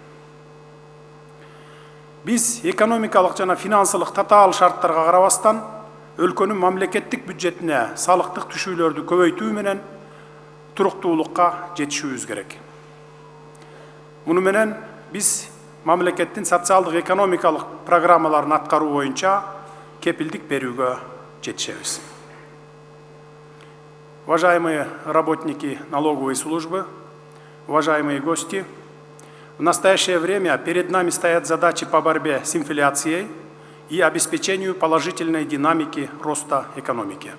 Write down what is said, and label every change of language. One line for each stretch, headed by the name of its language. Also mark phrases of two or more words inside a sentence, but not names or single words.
Kyrgyz: Биз экономикалык жана финансылык татаал шарттарга карабастан өлкөнүн мамлекеттик бюджетине салыктык түшүүлөрдү көбөйтүү менен туруктуулукка жетишүүбүз керек. Муну менен биз мамлекеттин социалдык экономикалык программаларын аткаруу боюнча кепилдик берүүгө жетишебиз.
Russian: Уважаемые работники налоговой службы, уважаемые гости, в настоящее время перед нами стоят задачи по борьбе с инфляцией и обеспечению положительной динамики роста экономики.